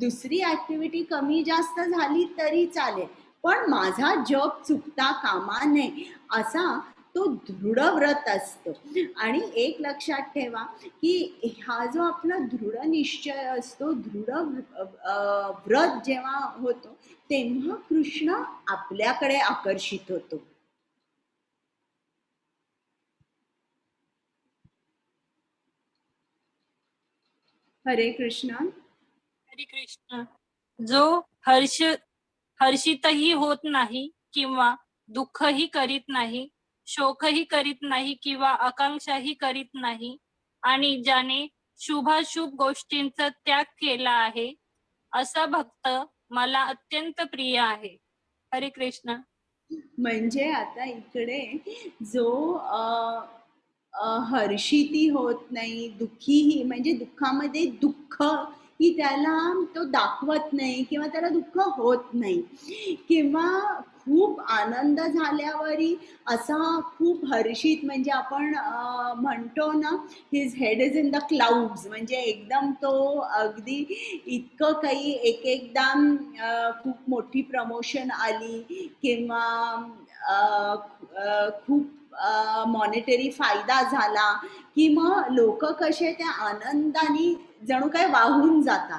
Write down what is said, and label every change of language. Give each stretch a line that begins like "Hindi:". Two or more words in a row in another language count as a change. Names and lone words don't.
Marathi: दुसरी ॲक्टिव्हिटी कमी जास्त झाली तरी चालेल, पण माझा जप चुकता कामा नये असा तो दृढ व्रत असतो. आणि एक लक्षात ठेवा की हा जो आपला दृढ निश्चय असतो, दृढ व्रत जेव्हा होतो तेव्हा कृष्ण आपल्याकडे आकर्षित होतो. हरे कृष्ण. हरे कृष्ण. जो हर्षितही होत नाही किंवा दुःखही करीत नाही, शोकही करीत नाही किंवा आकांक्षाही करीत नाही आणि ज्याने शुभाशुभ गोष्टींचा त्याग केला आहे असा भक्त मला अत्यंत प्रिय आहे. हरे कृष्ण. म्हणजे आता इकडे जो हर्षितही होत नाही, दुःखीही म्हणजे दुःखामध्ये दुःख ही त्याला तो दाखवत नाही किंवा त्याला दुःख होत नाही, किंवा खूप आनंद झाल्यावरही असा खूप हर्षित म्हणजे आपण म्हणतो ना
English: his head is in the clouds,
Marathi: म्हणजे एकदम तो अगदी इतकं काही एक एकदा खूप मोठी प्रमोशन आली किंवा खूप मॉनिटरी फायदा झाला की मग लोक कसे त्या आनंदाने जणू काय वाहून जातात.